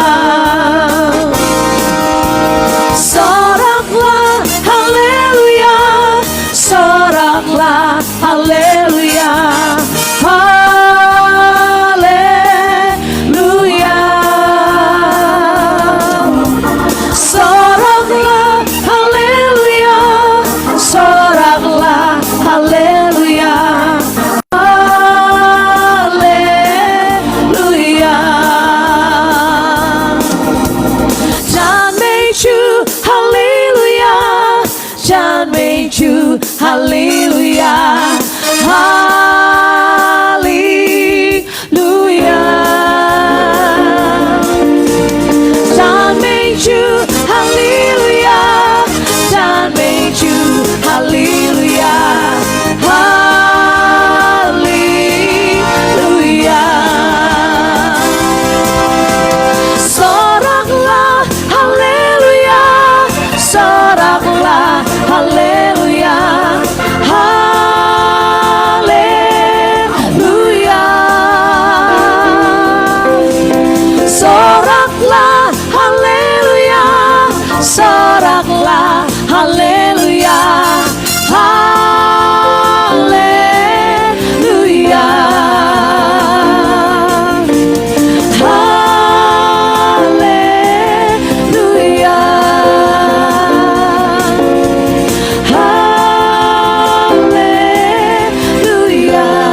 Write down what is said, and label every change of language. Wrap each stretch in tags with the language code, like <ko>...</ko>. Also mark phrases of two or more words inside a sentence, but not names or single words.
<id>Soraklah haleluya, soraklah haleluya, haleluya. Soraklah haleluya, soraklah haleluya, haleluya.</id> <zh>赞美主哈利路亚，赞美主哈利路亚，哈利路亚。赞美主哈利路亚，赞美主哈利路亚，哈利路亚。</zh> <id>Soraklah haleluya, soraklah haleluya, haleluya. Soraklah haleluya, soraklah haleluya, haleluya, haleluya, haleluya.</id>